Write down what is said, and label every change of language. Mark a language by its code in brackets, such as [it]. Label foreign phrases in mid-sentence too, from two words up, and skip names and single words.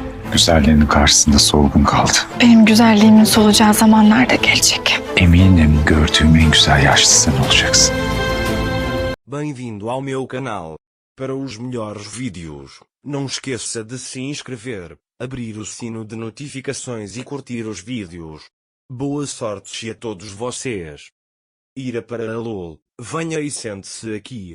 [tr] Güzelliğinin karşısında solgun kaldı. Benim güzelliğimin solacağı zamanlar da gelecek. Eminim gördüğüm en güzel yaşlı sen olacaksın. [pt] Bem-vindo ao meu canal. Para os melhores vídeos, não esqueça de se inscrever, abrir o sino de notificações e curtir os vídeos. Boa sorte a todos vocês. Ira para a LOL, venha e sente-se aqui.